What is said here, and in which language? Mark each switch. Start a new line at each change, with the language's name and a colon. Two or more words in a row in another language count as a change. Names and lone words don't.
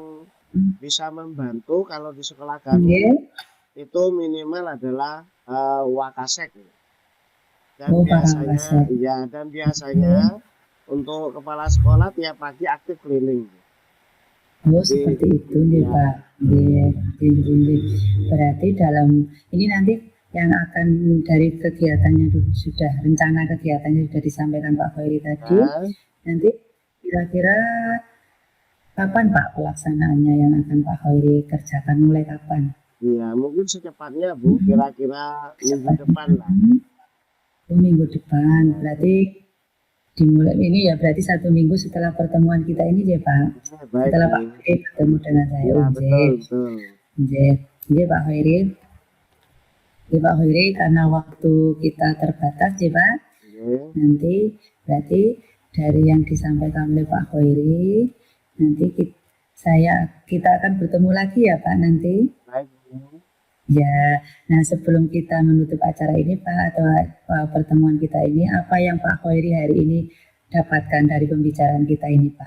Indonesian: Mmm, bisa membantu kalau di sekolah kami nggih. itu minimal adalah wakasek dan Oh para biasanya kasep. ya dan biasanya Nggih. untuk kepala sekolah tiap pagi aktif keliling. Oh Jadi seperti itu nggih ya Pak. Nggih, nggih, nggih, nggih. Berarti dalam ini nanti yang akan dari kegiatannya sudah rencana kegiatannya sudah disampaikan Pak Khairi tadi. ya, Nanti kira-kira kapan Pak pelaksanaannya yang akan Pak Khairi kerjakan? Mulai kapan? ya mungkin secepatnya Bu, Hmm, kira-kira minggu cepatnya. depan lah. Oh, minggu depan. Ya, Berarti dimulai ini ya berarti 1 minggu setelah pertemuan kita ini ya Pak. ya, baik Setelah Pak Bu. Khairi bertemu dengan saya. Ya Oh, betul nggih. betul. Nggih. Nggih Pak Khairi. Nggih Pak Khairi karena waktu kita terbatas ya Pak. Oke, Nanti berarti dari yang disampaikan oleh Pak Khairi nanti kita akan bertemu lagi ya Pak nanti. baik Bu. Ya, nah sebelum kita menutup acara ini Pak atau pertemuan kita ini, apa yang Pak Khairi hari ini dapatkan dari pembicaraan kita ini Pak?